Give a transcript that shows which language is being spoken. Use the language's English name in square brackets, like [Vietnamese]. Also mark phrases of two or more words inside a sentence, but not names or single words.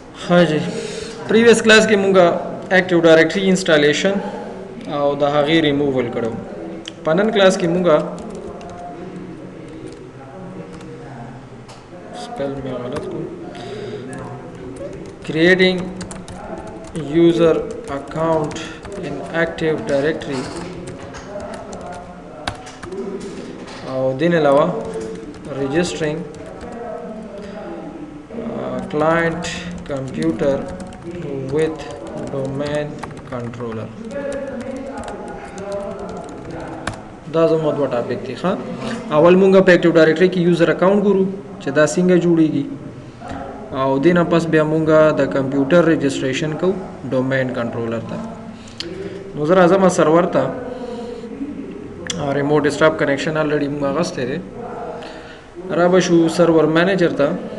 [Hindi] हाँ जी, [English] previous class [Pashto] کې مونږه [English] active directory installation [Pashto] او د هغې ریموول کړو. په نن کلاس کې مونږه سپیل مې غلط کړو [English] creating user account in active directory [Pashto] او دین علاوه [English] registering client computer with domain controller. [Pashto] دا زموږ دوه ټاپک دي. ښه، اول مونږ په [English] active directory [Pashto] کې [English] user account [Pashto] ګورو چې دا څنګه جوړیږي او دینه پس بیا مونږ د کمپیوټر رجسټریشن کو [English] domain controller [Pashto] ته. نو زه راځم سرور ته، [English] remote desktop connection already [Pashto] مونږ اغسته دی، را به شو [English] server manager [Pashto] ته.